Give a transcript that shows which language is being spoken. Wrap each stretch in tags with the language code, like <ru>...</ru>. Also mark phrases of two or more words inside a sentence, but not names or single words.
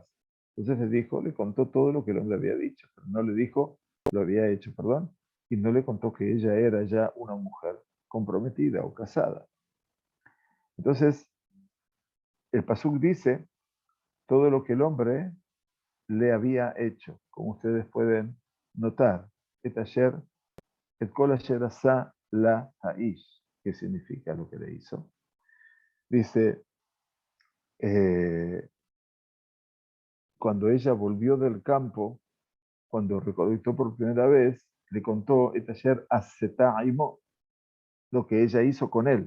<es>Entonces le contó todo lo que el hombre había dicho, pero no le dijo, lo había hecho, perdón, y no le contó que ella era ya una mujer comprometida o casada. Entonces, el Pasuk dice todo lo que el hombre le había hecho, como ustedes pueden notar. Et ayer,</es> <he>את כל אשר עשה לה האיש.</he> <es>¿Qué significa lo que le hizo? Dice, cuando ella volvió del campo, cuando recolectó por primera vez, le contó</es> <he>את אשר עשתה עמו,</he> <es>lo que ella hizo con él.</es>